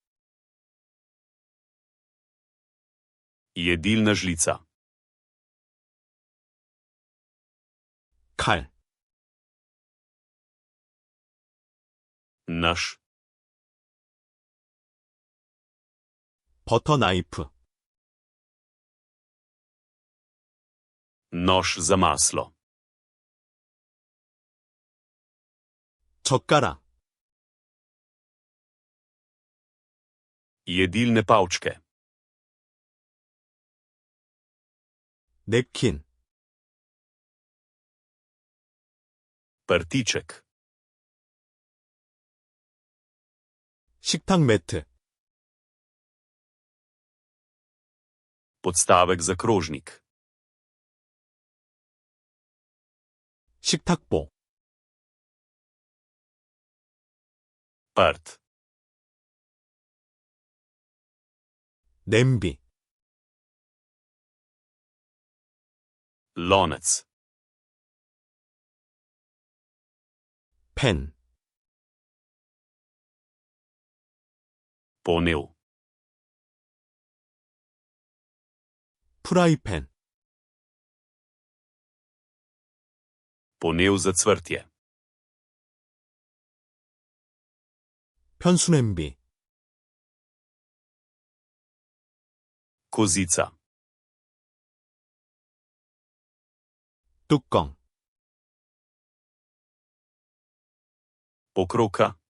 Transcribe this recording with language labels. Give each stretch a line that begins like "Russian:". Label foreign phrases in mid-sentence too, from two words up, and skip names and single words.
Slovenian: jedilna žlica,
Korean: 칼,
Slovenian: nož,
Korean: 버터 나이프,
Slovenian: nož za maslo,
Korean: 젓가락,
Slovenian: jedilne palčke,
Korean: 냅킨,
Slovenian: prtiček,
Korean: 식탁 매트,
Slovenian: podstavek za krožnik,
Korean: 식탁보,
Slovenian: prt,
Korean: 냄비,
Slovenian: lonec,
Korean: 펜,
Slovenian: ponev,
Korean: 프라이팬,
Slovenian: ponev za cvrtje,
Korean: 편수냄비,
Slovenian: kozica,
Korean: 뚜껑,
Slovenian: pokroka,